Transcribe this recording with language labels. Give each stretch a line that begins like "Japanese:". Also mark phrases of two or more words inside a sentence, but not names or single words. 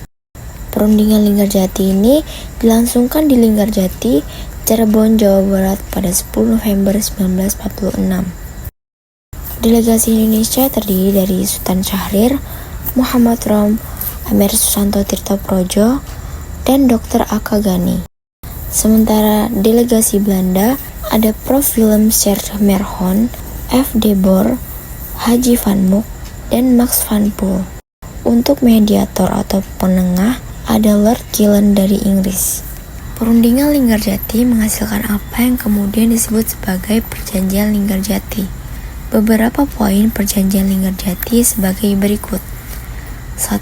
Indonesian: Perundingan Linggarjati ini dilangsungkan di Linggarjati, Cirebon, Jawa Barat pada 10 November 1946. Delegasi Indonesia terdiri dari Sultan Syahrir, Muhammad Rom, Amir Susanto Tirto Projo, dan Dr. Aka Gani. Sementara delegasi Belanda ada Prof. Willem Schermerhorn, F. de Boer, Haji van Mook, dan Max van Poel. Untuk mediator atau penengah ada Lord Gillen dari Inggris. Perundingan Linggarjati menghasilkan apa yang kemudian disebut sebagai Perjanjian Linggarjati. Beberapa poin Perjanjian Linggarjati sebagai berikut. 1.